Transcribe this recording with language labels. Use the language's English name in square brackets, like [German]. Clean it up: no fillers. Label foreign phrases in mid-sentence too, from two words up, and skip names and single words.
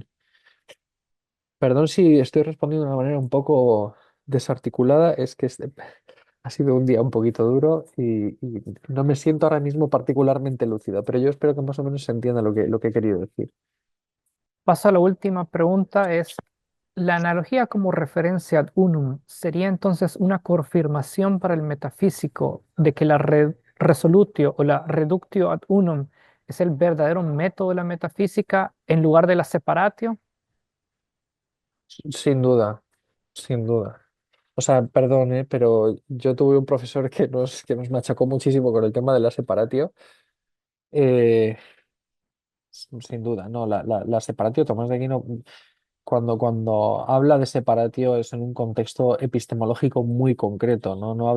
[Spanish] Perdón si estoy respondiendo de una manera un poco desarticulada, es que ha sido un día un poquito duro y no me siento ahora mismo particularmente lúcido, pero yo espero que más o menos se entienda lo que he querido decir. Paso a la última pregunta, es, ¿la analogía como referencia [Latin] ad unum [Spanish] sería entonces una confirmación para el metafísico de que la resolutio o la [Latin] reductio ad unum [Spanish] es el verdadero método de la metafísica en lugar de la separatio? Sin duda, sin duda. O sea, perdón, pero yo tuve un profesor que nos machacó muchísimo con el tema de la separatio. eh, Sin duda, no, la separatio, Tomás de Aquino, cuando habla de separatio es en un contexto epistemológico muy concreto, ¿no?